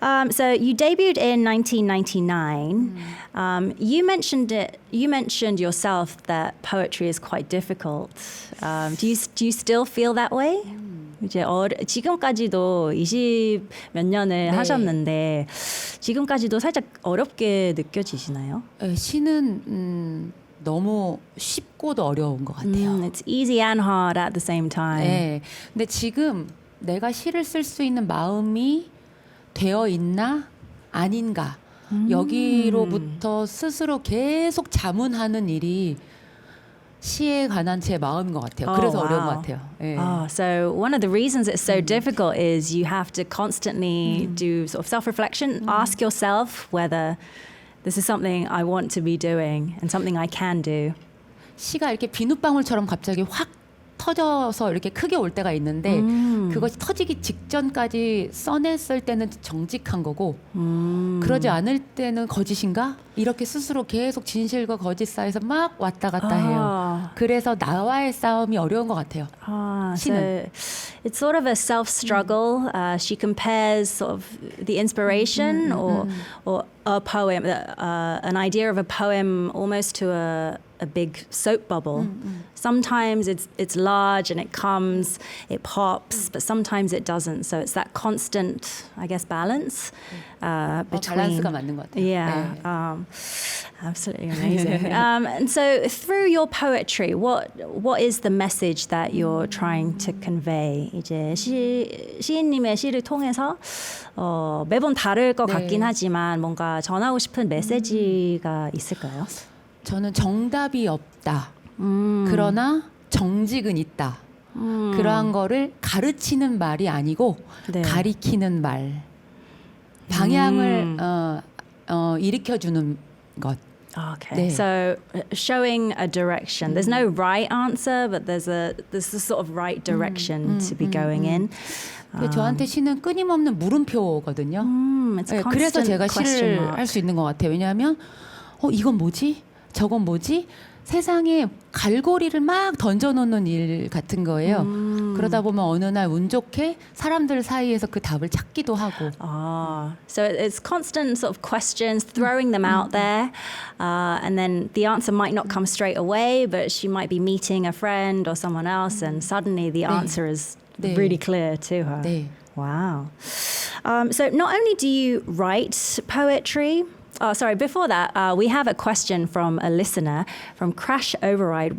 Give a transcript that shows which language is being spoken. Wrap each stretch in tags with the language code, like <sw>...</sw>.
<en>So you debuted in 1999. You mentioned yourself that poetry is quite difficult. Do you still feel that way?</en> <ko>이제 지금까지도 20 몇 년을 하셨는데 지금까지도 살짝 어렵게 느껴지시나요? 시는 너무 쉽고도 어려운 것 같아요.</ko> <en>It's easy and hard at the same time.</en> <ko>네. 근데 지금 내가 시를 쓸 수 있는 마음이 되어 있나 아닌가 여기로부터 스스로 계속 자문하는 일이 시에 관한 제 마음인 것 같아요. 그래서 어려운 것 같아요. 네.</ko> <en>So one of the reasons it's so difficult is you have to constantly do sort of self-reflection, ask yourself whether this is something I want to be doing and something I can do.</en> <ko>시가 이렇게 비눗방울처럼 갑자기 확 터져서 이렇게 크게 올 때가 있는데 그것이 터지기 직전까지 써냈을 때는 정직한 거고 그러지 않을 때는 거짓인가? 이렇게 스스로 계속 진실과 거짓 사이에서 막 왔다 갔다 해요. 그래서 나와의 싸움이 어려운 것 같아요.</ko> <en>So it's sort of a self-struggle. She compares sort of the inspiration or a poem, an idea of a poem almost to a big soap bubble. Sometimes it's large and it comes, it pops, but sometimes it doesn't. So it's that constant, I guess, balance between.</en> <ko>밸런스가 맞는 것 같아요.</ko> <en>Yeah, absolutely amazing. And so through your poetry, what is the message that you're trying to convey?</en> <ko>이제 시인님의 시를 통해서 매번 다를 것 같긴 하지만 뭔가 전하고 싶은 메시지가 있을까요? 저는 정답이 없다. 그러나 정직은 있다. 그러한 거를 가르치는 말이 아니고 네. 가리키는 말. 방향을 일으켜주는 것.</ko> <en>Okay,</en> <ko>네.</ko> <en>so showing a direction. There's no right answer, but there's a sort of right direction to be going in.</en> <ko>저한테 시는 끊임없는 물음표거든요.</ko> <en>It's</en> <ko>네,</ko> <en>constant</en> <ko>그래서 제가</ko> <en>question</en> <ko>시를</ko> <en>mark.</en> <ko>할 수 있는 것 같아요. 왜냐하면 이건 뭐지? 저건 뭐지? 세상에 갈고리를 막 던져놓는 일 같은 거예요. 그러다 보면 어느 날 운 좋게 사람들 사이에서 그 답을 찾기도 하고.</ko> <en>So it's constant sort of questions, throwing them out there, and then the answer might not come straight away, but she might be meeting a friend or someone else, and suddenly the answer is</en> <ko>네.</ko> <en>really clear to her.</en> <ko>네.</ko> <en>Wow. So not only do you write poetry, before that, we have a question from a listener from Crash Override.</en>